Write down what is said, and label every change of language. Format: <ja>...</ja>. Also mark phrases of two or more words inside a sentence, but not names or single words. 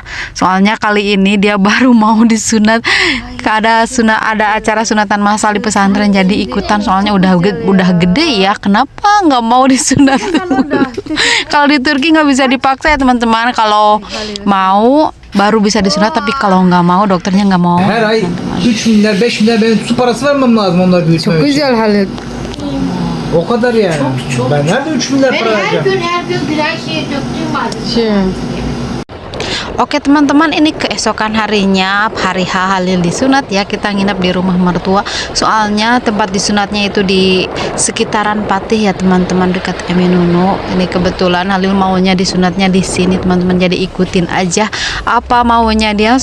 <id>Soalnya kali ini dia baru mau disunat. Ada acara sunatan massal di pesantren, jadi ikutan. Soalnya udah gede ya. Kenapa nggak mau disunat? Kalau di Turki nggak bisa dipaksa ya teman-teman. Kalau mau baru bisa disunat, tapi kalau nggak mau dokternya nggak mau.</id> <tr>Her ay 3 milyar 5 milyar benim su parası vermem lazım onları büyütmem için. Güzel Halil. O kadar yani. Ben nerede 3 milyar para vereceğim? Her gün birer şey döktüğüm var.</tr> <id>Oke teman-teman, ini keesokan harinya, hari H Halil disunat ya. Kita nginep di rumah mertua. Soalnya tempat disunatnya itu di sekitaran Patih ya teman-teman, dekat Eminunu. Ini kebetulan Halil maunya disunatnya di sini teman-teman. Jadi ikutin aja apa maunya dia.</id>